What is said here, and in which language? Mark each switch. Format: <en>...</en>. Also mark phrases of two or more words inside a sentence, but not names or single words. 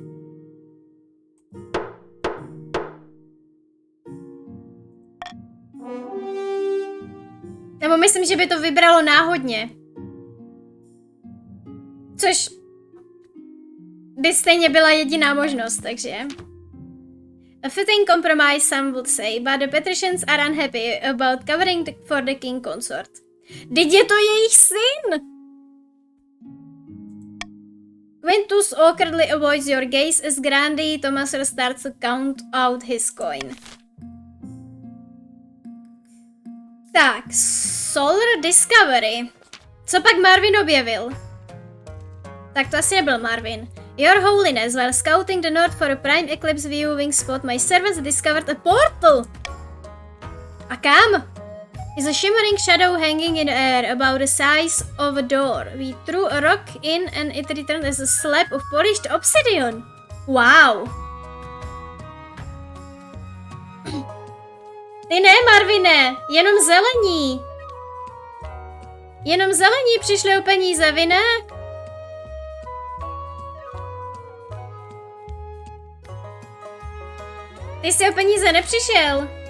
<cs>Nebo myslím, že by to vybralo náhodně. Což by stejně byla jediná možnost, takže...</cs> <en>A fitting compromise, some would say, but the patricians are unhappy about covering for the king consort.</en> <cs>Vždyť je to jejich syn!</cs> <en>Quintus awkwardly avoids your gaze as Grandi Tomaser starts to count out his coin.</en> <cs>Tak, Solar Discovery. Co pak Marvin objevil? Tak to asi nebyl Marvin.</cs> <en>Your Holiness, while scouting the north for a prime eclipse viewing spot, my servants discovered a portal!</en> <cs>A kam?</cs> <en>Is a shimmering shadow hanging in the air about the size of a door. We threw a rock in and it returned as a slab of polished obsidian. Wow!</en> <cs>Ty ne, Marvine, jenom zelení. Jenom zelení přišli o peníze, vy ne? Ty jsi o peníze nepřišel.</cs>